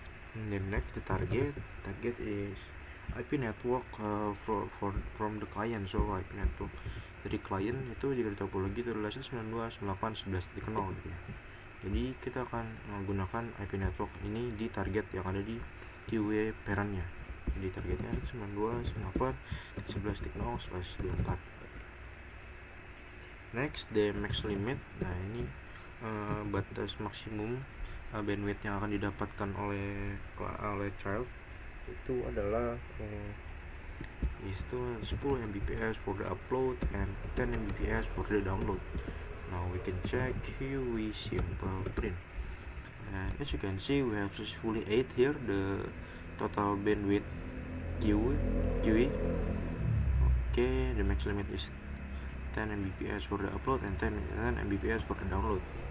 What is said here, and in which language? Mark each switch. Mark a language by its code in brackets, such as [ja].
[en] And then next the target is IP network from the client. [id] So IP network dari klien itu jika di topologi itu adalah 192.168.11.0 gitu ya. Jadi kita akan menggunakan IP network ini di target yang ada di QA parentnya. Jadi targetnya 192.168.11.0/24. [en] Next the max limit. [id] Nah ini batas maksimum bandwidth yang akan didapatkan oleh child itu adalah 10 Mbps [en] for the upload and 10 Mbps for the download. Now we can check QE simple print, and as you can see we have successfully ate here the total bandwidth QE. Okay, the max limit is 10 Mbps for the upload and 10 Mbps for the download.